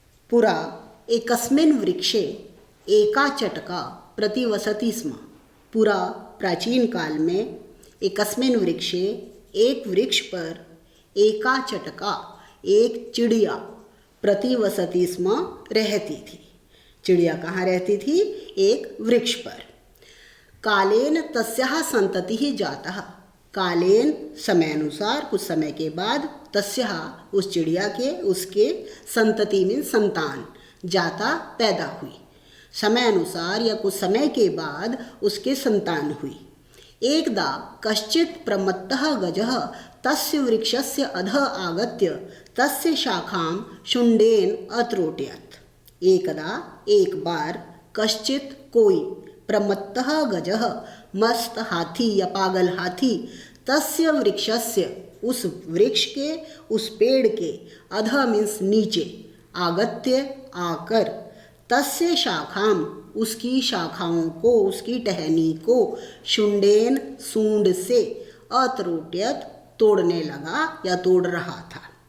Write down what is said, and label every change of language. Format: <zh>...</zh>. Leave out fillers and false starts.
<sa>पुरा एकस्मिन् वृक्षे एका चटका प्रतिवसति स्म। पुरा</sa> <hi>प्राचीन काल में</hi> <sa>एकस्मिन् वृक्षे</sa> <hi>एक वृक्ष पर</hi> <sa>एका चटका</sa> <hi>एक चिड़िया</hi> <sa>प्रतिवसति स्म</sa> <hi>रहती थी। चिड़िया कहाँ रहती थी? एक वृक्ष पर।</hi> <sa>कालेन तस्याः संततिः जातः। कालेन</sa> <hi>समय अनुसार कुछ समय के बाद</hi> <sa>तस्याः</sa> <hi>उस चिड़िया के उसके संतति में संतान जाता पैदा हुई। समय अनुसार या कुछ समय के बाद उसके संतान हुई।</hi> <sa>एकदा कश्चित् प्रमत्तः गजः तस्य वृक्षस्य अधः आगत्य तस्य शाखां शुण्डेन अत्रोटयत्।</sa> <hi>एकदा एक बार</hi> <sa>कश्चित्</sa> <hi>कोई</hi> <sa>प्रमत्तः गजः</sa> <hi>मस्त हाथी या पागल हाथी</hi> <sa>तस्य वृक्षस्य</sa> <hi>उस वृक्ष के उस पेड़ के अधः मीन्स नीचे</hi> <sa>आगत्य</sa> <hi>आकर</hi> <sa>तस्य शाखां</sa> <hi>उसकी शाखाओं को उसकी टहनी को</hi> <sa>शुण्डेन</sa> <hi>सूंड से</hi> <sa>अत्रोट्यत</sa> <hi>तोड़ने लगा या तोड़ रहा था।</hi>